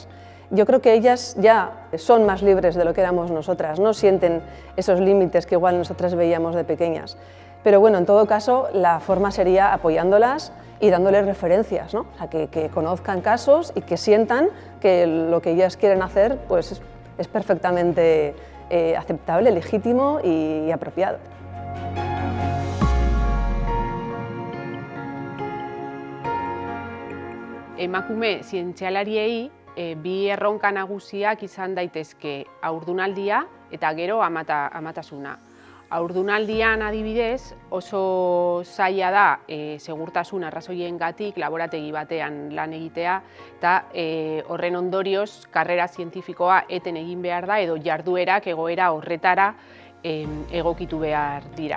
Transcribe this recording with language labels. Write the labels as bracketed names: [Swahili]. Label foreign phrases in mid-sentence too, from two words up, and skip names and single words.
[Spanish] Yo creo que ellas ya son más libres de lo que éramos nosotras, no sienten esos límites que igual nosotras veíamos de pequeñas. Pero bueno, en todo caso, la forma sería apoyándolas y dándoles referencias, ¿no? O sea, que conozcan casos y que sientan que lo que ellas quieren hacer pues, es perfectamente aceptable, legítimo y apropiado. [Basque] Emakume zientzialariei bi erronka nagusiak izan daitezke haurdunaldia eta gero amatasuna. Haurdunaldian adibidez oso zaila da segurtasun arrazoiengatik laborategi batean lan egitea eta horren ondorioz karrera zientifikoa eten egin behar da edo jarduerak egoera horretara egokitu behar dira.